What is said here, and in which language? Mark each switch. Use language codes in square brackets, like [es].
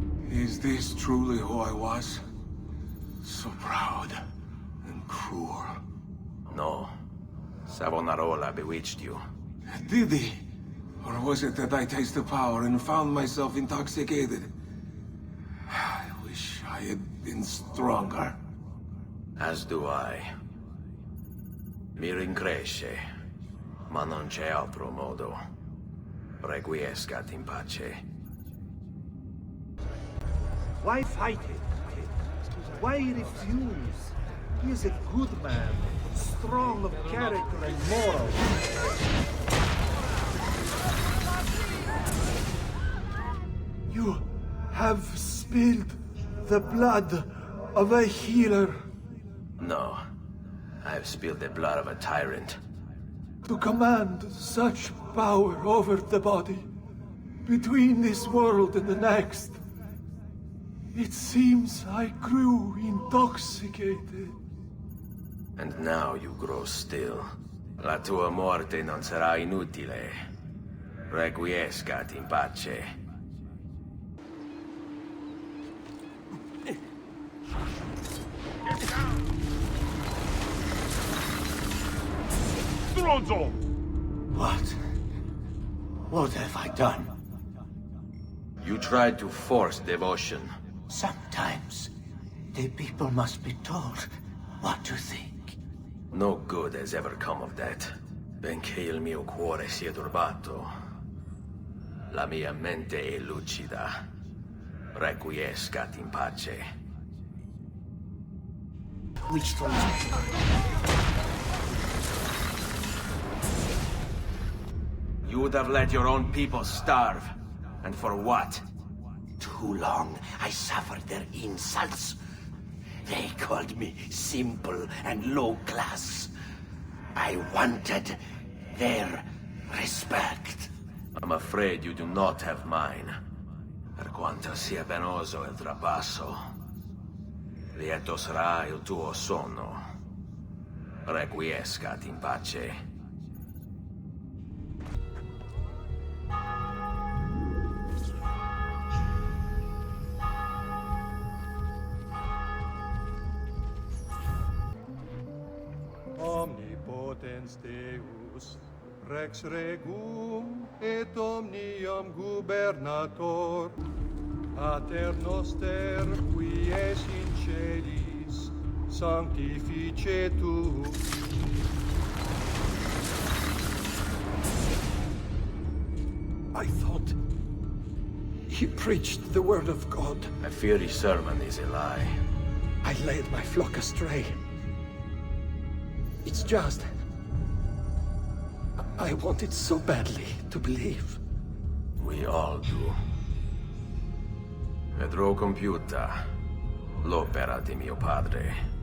[en] Is this truly who I was? So proud and cruel. No. Savonarola bewitched you. Did he? Or was it that I tasted power and found myself intoxicated? I wish I had been stronger. As do I. [it] Mi rincresce, ma non c'è altro modo. [la] Requiescat in pace. [en] Why fight him, kid? Why refuse? He is a good man, strong of character and moral. You have spilled the blood of a healer. No. I've spilled the blood of a tyrant. To command such power over the body, between this world and the next. It seems I grew intoxicated. And now you grow still. [it] La tua morte non sarà inutile. [la] Requiescat in pace. [it] Stronzo! [en] What have I done? You tried to force devotion. Sometimes The people must be told what to think. No good has ever come of that. [it] Benché il mio cuore sia turbato, la mia mente è lucida. [la] Requiescat in pace. [en] Which told You would have let your own people starve. And for what? Too long I suffered their insults. They called me simple and low class. I wanted their respect. I'm afraid you do not have mine. [it] Per quanto sia penoso il trapasso, lieto sarà il tuo sonno. [la] Requiescat in pace. Omnipotens Deus, Rex Regum et omnium gubernator, Pater noster qui es in celis, sanctificetur. [en] I thought he preached the word of God. I fear his sermon is a lie. I led my flock astray. It's just... I wanted so badly to believe. We all do. [it] Vedrò compiuta l'opera di mio padre.